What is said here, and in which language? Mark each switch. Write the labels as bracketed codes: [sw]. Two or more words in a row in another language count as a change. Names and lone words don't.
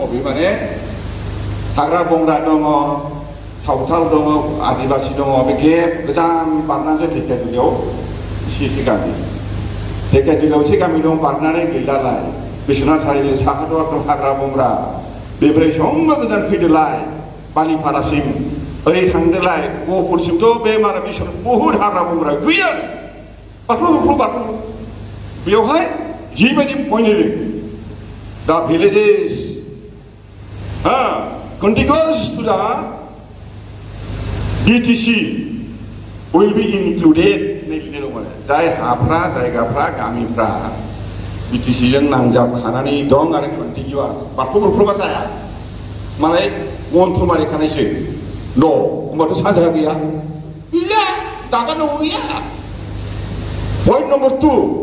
[brx] बे माने हाग्रा बंग्रा दङ सावथाल दङ आदिबासि दङ बे गेप गोजान बारनानैसो ढेकियाजुलियाव एसे गामि ढेकियाजुलियाव एसे गामि दं बारनानै गैलालाय बिश्वनाथ सारिआलि साहाथ' एकदम हाग्रा बंग्रा बेनिफ्राय समबो गोजान फैदोलाय बालिपारासिम ओरै थांदोलाय गहपुरसिमथ' बे मारा बिश्वनाथ बहुद हाग्रा बंग्रा गैया बारख्ल' बेवहाय जिबायदि पइन्ट [en] the villages contiguous to the BTC will be included [brx] जाय हाफ्रा जायगाफ्रा गामिफ्रा BTC जों नांजाबखानानै दं आरो कन्टिगिउआस बारख्ल' जाया मालाय गन्थमारि खानायसो न' होमबाथ' सानजाहा गैया दागा न'आव गैया [en] point number [brx] 2